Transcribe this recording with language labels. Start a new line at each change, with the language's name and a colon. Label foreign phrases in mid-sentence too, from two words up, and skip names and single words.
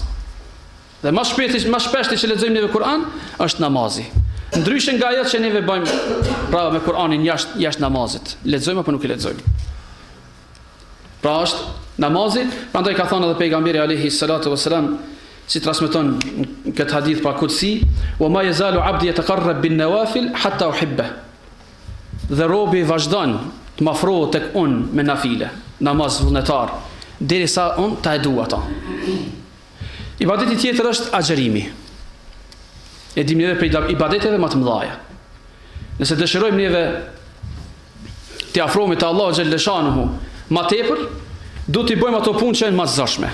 Albanian: Dhe më shpesh që lexojmë neve Kur'an është namazi. Ndryshe nga ajo që neve bëjmë pra me Kur'anin jashtë namazit. Lexojmë apo nuk e lexojmë? Pra është namazi, prandaj ka thënë edhe pejgamberi
Arabic: عليه الصلاة والسلام,
Albanian: si transmeton këtë hadith pa kutsi,
Arabic: وما يزال عبدي يتقرب بالنوافل حتى أحبه.
Albanian: Dhe robi vazhdon të më afrohet tek unë me nafile, namaz vullnetar, derisa unë ta e dua ata. Ibadeti tjetër është agjerimi. E dim neve për ibadeteve më të mëdhaja. Nëse dëshirojmë neve të afrohemi te Allahu
Arabic: جل شأنه
Albanian: më tepër, duhet të bëjmë ato punë që janë më të zgjashme.